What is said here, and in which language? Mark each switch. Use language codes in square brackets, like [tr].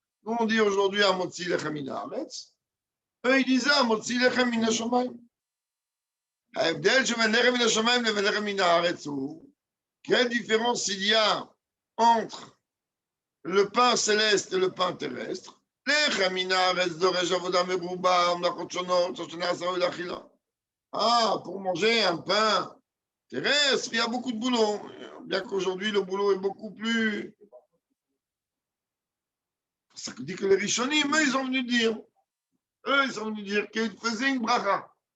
[fr] Nous, on dit aujourd'hui [he] Amotzi lechem min haaretz. [fr] Eux, ils disaient [he] Amotzi lechem min hashamayim. ההבדל שבין לחם מן השמיים לבין לחם מן הארץ הוא, [fr] quelle différence il y a entre le pain céleste et le pain terrestre? [he] לחם מן הארץ דורש עבודה מרובה ומלאכות שונות שנעשה לאכילה. [fr] Ah, pour manger un pain terrestre, il y a beaucoup de boulot. Bien qu'aujourd'hui, le boulot est beaucoup plus... Ça dit que les Rishonim, eux, ils sont venus dire qu'ils faisaient une bracha.